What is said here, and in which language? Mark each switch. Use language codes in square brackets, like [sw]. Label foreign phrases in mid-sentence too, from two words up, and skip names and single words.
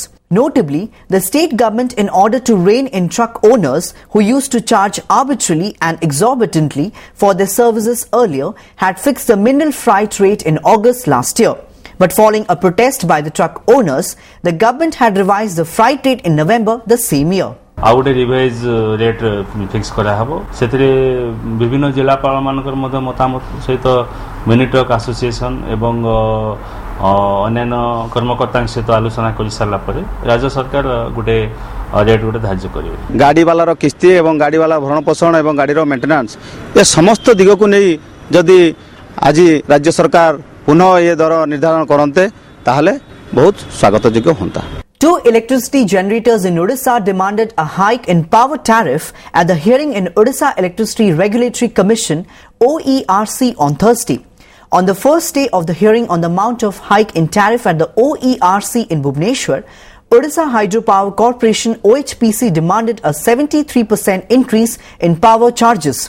[en] Notably, the state government, in order to rein in truck owners who used to charge arbitrarily and exorbitantly for their services earlier, had fixed the mineral freight rate in August last year. But following a protest by the truck owners, the government had revised the freight rate in November the same year. [or] ଆଉ ଗୋଟେ [en] revise rate fix [or] କରାହେବ ସେଥିରେ ବିଭିନ୍ନ ଜିଲ୍ଲାପାଳ ମାନଙ୍କର ମଧ୍ୟ ମତାମତ ସହିତ [en] mini truck association [or] ଏବଂ ଅନ୍ୟାନ୍ୟ କର୍ମକର୍ତ୍ତାଙ୍କ ସହିତ ଆଲୋଚନା କରିସାରିଲା ପରେ ରାଜ୍ୟ ସରକାର ଗୋଟେ ରେଟ୍ ଗୋଟେ ଧାର୍ଯ୍ୟ କରିବେ. ଗାଡ଼ିବାଲାର କିସ୍ତି ଏବଂ ଗାଡ଼ିବାଲା ଭରଣ ପୋଷଣ ଏବଂ ଗାଡ଼ିର ମେଣ୍ଟେନାନ୍ସ ଏ ସମସ୍ତ ଦିଗକୁ ନେଇ ଯଦି ଆଜି ରାଜ୍ୟ ସରକାର ପୁନଃ ଏ ଦର ନିର୍ଦ୍ଧାରଣ କରନ୍ତେ ତାହେଲେ ବହୁତ ସ୍ୱାଗତଯୋଗ୍ୟ ହୁଅନ୍ତା. [en] 2 electricity generators in Odisha demanded a hike in power tariff at the hearing in Odisha Electricity Regulatory Commission OERC on Thursday. On the first day of the hearing on the amount of hike in tariff at the OERC in Bhubaneswar, Odisha Hydropower Corporation OHPC demanded a 73% increase in power charges.